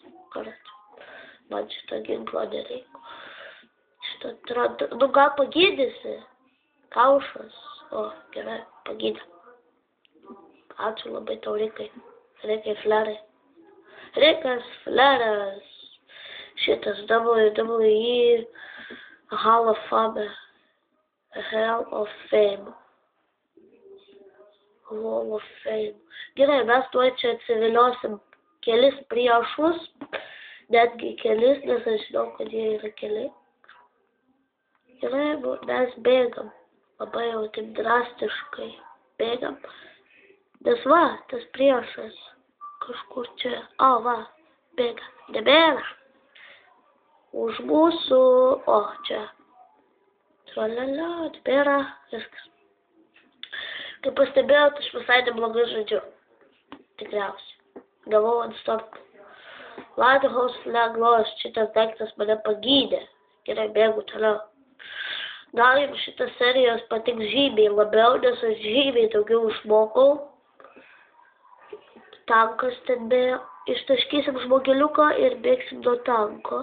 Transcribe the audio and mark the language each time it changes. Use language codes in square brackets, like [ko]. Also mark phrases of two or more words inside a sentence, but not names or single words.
[lt] Karat, man šitą ginklą nereikia. Nu, gal pagydysi? Kaušas. O, gerai, pagydė. Ačiū labai tau, Rikai. Rikai flerai. Rikas fleras. Šitas [en] WWE Hall of Fame. Hall of Fame. Hall of Fame. [lt] Gerai, mes tuoj čia atsiviliosim kelis priešus. Netgi kelis, nes aš žinau, kad jie yra keli. Gerai, mes bėgam, labai jau taip drastiškai bėgam, nes va, tas priešas kažkur čia, o va, bėga, nebėra, už mūsų, o čia, tralala, nebėra, viskas. Kaip pastebėjot, aš visai neblogai žaidžiu, tikriausiai, gavau ant stop. [en] Lighthouse flag lost, [lt] šitas daiktas mane pagydė, gerai, bėgu toliau. Gal jums šitas serijos patiks žymiai labiau, nes aš žymiai daugiau išmokau. Tankas ten bėjo. Ištaškysim žmogeliuką ir bėgsim nuo tanko.